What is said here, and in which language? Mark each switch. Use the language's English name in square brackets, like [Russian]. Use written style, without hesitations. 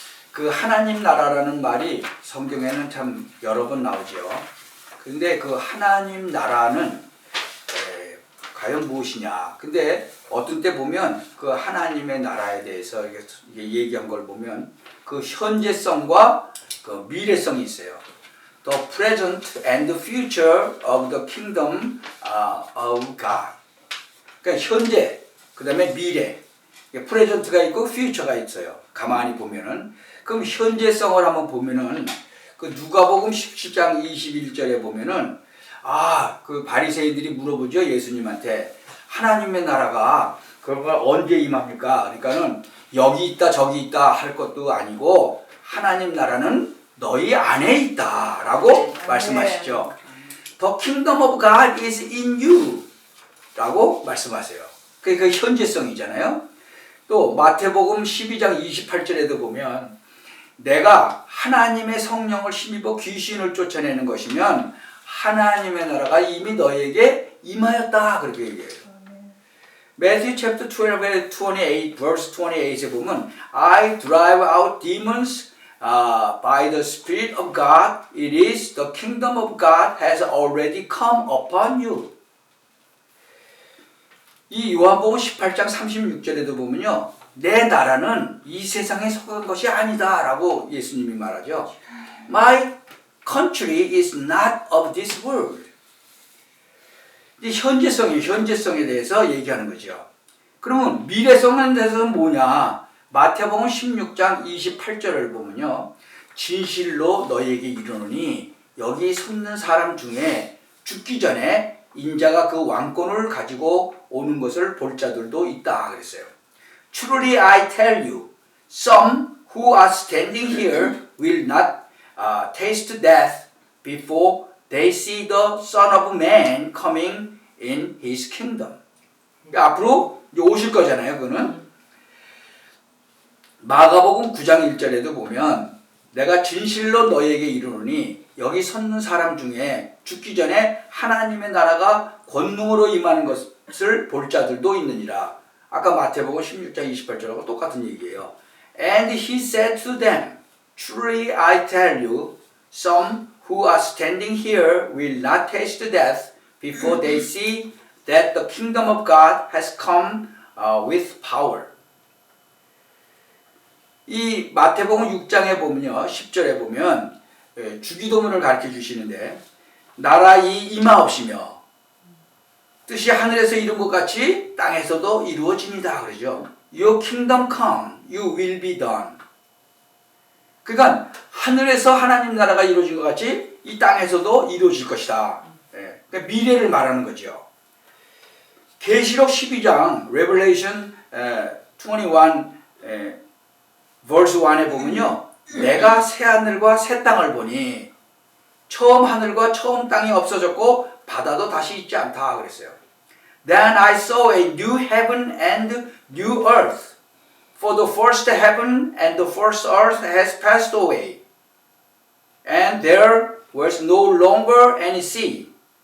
[Korean] 그 하나님 나라라는 말이 성경에는 참 여러 번 나오죠. 그런데 그 하나님 나라는 과연 무엇이냐? 근데 어떤 때 보면 그 하나님의 나라에 대해서 얘기한 걸 보면 그 현재성과 그 미래성이 있어요. [English] The present and the future of the kingdom of God. [Korean] 그러니까 현재, 그 다음에 미래. present가 있고 future가 있어요. 가만히 보면은. 그럼 현재성을 한번 보면은 그 누가복음 17장 21절에 보면은 그 바리새인들이 물어보죠. 예수님한테 하나님의 나라가 그가 언제 임합니까? 그러니까는 여기 있다 저기 있다 할 것도 아니고 하나님 나라는 너희 안에 있다 라고 말씀하시죠. [English] The kingdom of God is in you [Korean] 라고 말씀하세요. 그게 그 현재성이잖아요. 또 마태복음 12장 28절에도 보면 내가 하나님의 성령을 힘입어 귀신을 쫓아내는 것이면 하나님의 나라가 이미 너희에게 임하였다 그렇게 얘기해요. [English] Matthew chapter 12 28 verse 28에 보면 I drive out demons by the Spirit of God. It is the kingdom of God has already come upon you. [Korean] 이 요한복음 18장 36절에도 보면요. 내 나라는 이 세상에 속한 것이 아니다 라고 예수님이 말하죠. [English] My country is not of this world. [Korean] 현재성에 대해서 얘기하는 거죠. 그러면 미래성에 대해서는 뭐냐? 마태복음 16장 28절을 보면요. 진실로 너희에게 이르노니 여기 섰는 사람 중에 죽기 전에 인자가 그 왕권을 가지고 오는 것을 볼 자들도 있다 그랬어요. [English] Truly I tell you, some who are standing here will not taste death before they see the Son of Man coming in His kingdom. [Korean] 그러니까 앞으로 오실 거잖아요. 그는 마가복음 9장 1절에도 보면 내가 진실로 너희에게 이르노니 여기 섰는 사람 중에 죽기 전에 하나님의 나라가 권능으로 임하는 것을 볼 자들도 있느니라. 아까 마태복음 16장 28절하고 똑같은 얘기예요. [English] And he said to them, Truly I tell you, some who are standing here will not taste death before they see that the kingdom of God has come with power. [Korean] 이 마태복음 6장에 보면요, 10절에 보면 주기도문을 가르쳐 주시는데 나라의 임하옵시며 뜻이 하늘에서 이룬 것 같이 땅에서도 이루어집니다. 그러죠. [English] Your kingdom come, you will be done. [Korean] 그러니까 하늘에서 하나님 나라가 이루어진 것 같이 이 땅에서도 이루어질 것이다. 예, 그러니까 미래를 말하는 거죠. 계시록 12장 [English] Revelation 21 verse 1 [Korean] 에 보면요. 내가 새 하늘과 새 땅을 보니 처음 하늘과 처음 땅이 없어졌고 바다도 다시 있지 않다 그랬어요. [English] Then I saw a new heaven and new earth. For the first heaven and the first earth has passed away. And there was no longer any sea.